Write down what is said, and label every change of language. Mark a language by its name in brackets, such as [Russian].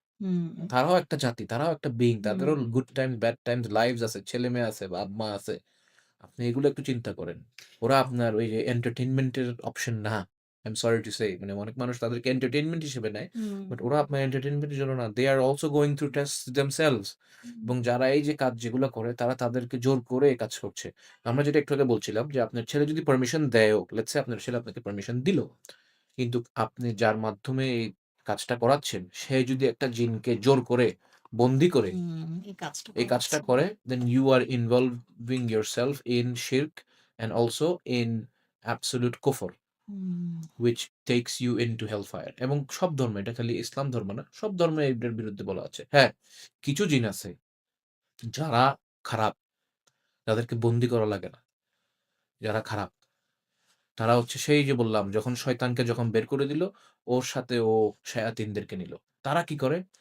[Bangla] হুম, তারাও একটা জাতি, তারাও একটা বিইং। তাদেরও হুম, good Times, bad Times, lives আছে, ছেলে-মেয়ে আছে, বাপ-মা আছে। আপনি এগুলো একটু চিন্তা করেন। ওরা আপনার ওই যে entertainment এর অপশন না। [English] I am sorry to say, [Bangla] মানে অনেক মানুষ তাদেরকে entertainment হিসেবে নেয়। হুম, বাট ওরা আপনার entertainment এর জন্য না। [English] They are also going through tests themselves. [Bangla] এবং যারা এই যে কাজ যেগুলো করে তারা তাদেরকে জোর করে এই কাজ করছে। আমরা যেটা একটু আগে বলছিলাম যে আপনার ছেলে যদি পারমিশন দেয়ও, লেটস সে আপনার ছেলে আপনাকে পারমিশন দিল। কিন্তু আপনি যার মাধ্যমে এই কাজটা করাচ্ছেন, সে যদি একটা জিনকে জোর করে, বন্দী করে এই কাজটা এই কাজটা করাচ্ছেন। করে, [English] then you are involving yourself in shirk and also in absolute kufr, hmm, which takes you into hellfire. [Bangla] এবং সব ধর্মে, এটা খালি ইসলাম ধর্ম না, সব ধর্মে এটার বিরুদ্ধে বলা আছে। হ্যাঁ, কিছু জিন আছে যারা খারাপ, যাদেরকে বন্দী করা লাগে না, যারা খারাপ। তারা হচ্ছে সেই যে বললাম, যখন শয়তানকে যখন বের করে দিল, ওর সাথে ও শায়াতিনদেরকে নিল। তারা কি করে?